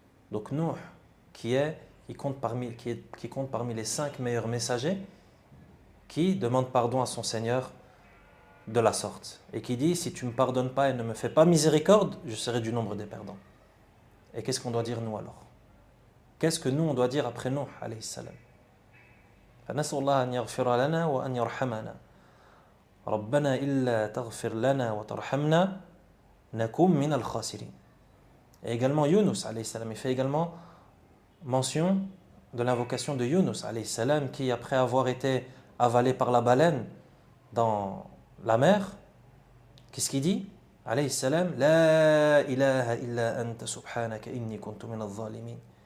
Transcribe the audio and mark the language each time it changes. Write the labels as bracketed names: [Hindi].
[French] Donc Nuh, qui compte parmi les 5 meilleurs messagers, qui demande pardon à son Seigneur de la sorte, et qui dit, si tu ne me pardonnes pas et ne me fais pas miséricorde, je serai du nombre des perdants. Et qu'est-ce qu'on doit dire nous alors? Qu'est-ce que nous on doit dire après Nuh alayhi salam? [Arabic] فنسأل الله أن يغفر لنا وأن يرحمنا ربنا إلا تغفر لنا وترحمنا نكون من الخاسرين. [French] Et également Yunus alayhi salam, il fait également mention de l'invocation de Yunus alayhi salam, qui après avoir été avalé par la baleine dans la mer, qu'est-ce qu'il dit alayhi salam? [Arabic] La ilaha illa anta subhanaka inni kuntu min al-zalimin.